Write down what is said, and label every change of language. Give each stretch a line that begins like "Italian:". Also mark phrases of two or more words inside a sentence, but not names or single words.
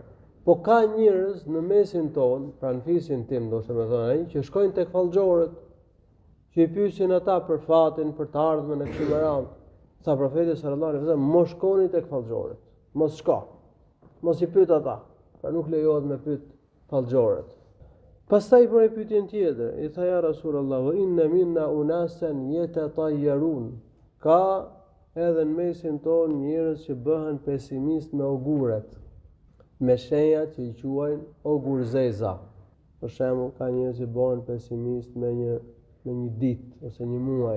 Albanian: Po ka njerëz në mesin ton, pra në fisin tim, do të më thonë ai, që shkojnë tek fallxhorët, që i pyesin ata për fatin, për të ardhmen e këtij radhë. Tha profeti
Arabic: صلى الله عليه وسلم,
Albanian: mos shkoni tek fallxhorët. Mos shko. Mos i pyet ata. Pra nuk lejohet me pyet fallxhorët. Pastaj për e pyetjen tjetër, i tha,
Arabic: يا رسول الله وإن منا أناسا يتطيرون.
Albanian: Ka edhe në mesin ton njerëz që bëhen pesimist me auguret. me shenja që i quajnë ogurzeza. Për shembull, ka njerëz që bëhen pesimist me një ditë ose një muaj.